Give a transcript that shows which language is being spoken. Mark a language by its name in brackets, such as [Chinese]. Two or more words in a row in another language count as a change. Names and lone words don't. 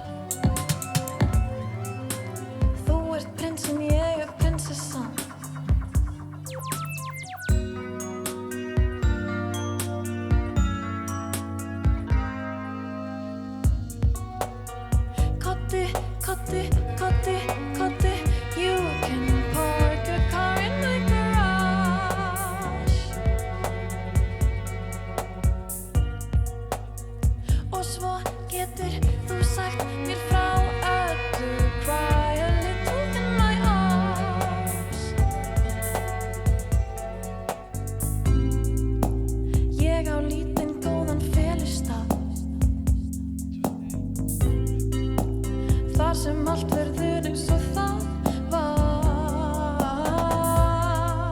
[Icelandic] Þú ert prinsinn, ég er prinsessan. Koddi, koddi, koddi, koddi, [English] you can park your car in my garage. [Icelandic] Og svo getur þú sagt mér frá öllu. [English] Cry a little in my arms. [Icelandic] Ég á lítinn góðan felustað þar sem allt verður eins og það var.